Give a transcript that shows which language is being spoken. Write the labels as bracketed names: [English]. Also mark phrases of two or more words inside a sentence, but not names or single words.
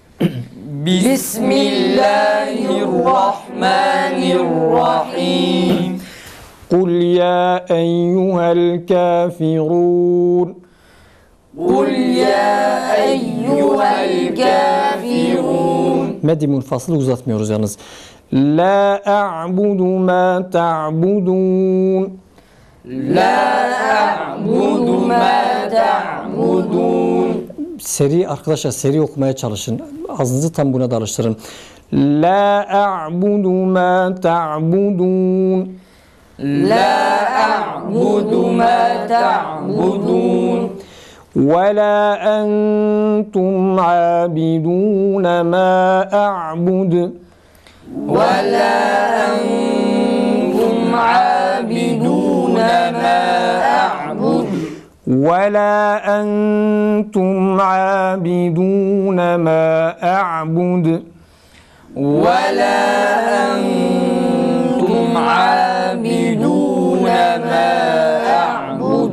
[Arabic] بسم الله الرحمن الرحيم. قل يا أيها الكافرون. قل يا أيها الكافرون. [Turkish] Meddi munfasıl uzatmıyoruz yalnız. [Arabic] لا أعبد ما تعبدون. لا أعبد ما تعبدون. [Turkish] Seri arkadaşlar seri okumaya çalışın. Ağzınızı tam buna da alıştırın. [Arabic] لا أعبد ما تعبدون. لا أعبد ما تعبدون. ولا أنتم عابدون ما أعبد. ولا أنتم عابدون ما أعبد. ولا أنتم عابدون ما أعبد ولا أنتم عابدون ما أعبد